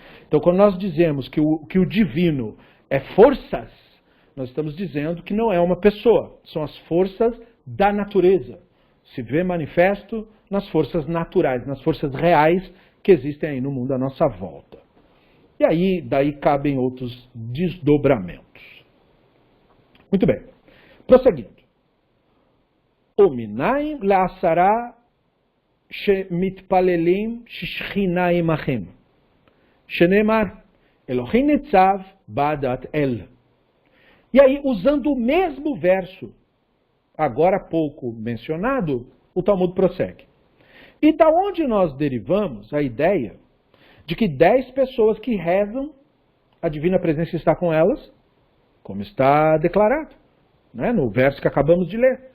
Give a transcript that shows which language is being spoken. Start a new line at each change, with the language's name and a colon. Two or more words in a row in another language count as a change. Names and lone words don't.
Portuguese: Então, quando nós dizemos que o divino é forças, nós estamos dizendo que não é uma pessoa, são as forças da natureza. Se vê manifesto nas forças naturais, nas forças reais que existem aí no mundo à nossa volta. E aí, daí cabem outros desdobramentos. Muito bem. Prosseguindo.
Hebrew: ומנין לעשרה שמתפללים ששכינה עמהם. שנאמר אלהים נצב בעדת אל.
Portuguese: E aí, usando o mesmo verso, agora há pouco mencionado, o Talmud prossegue. E da onde nós derivamos a ideia de que 10 pessoas que rezam, a divina presença está com elas, como está declarado, né, no verso que acabamos de ler.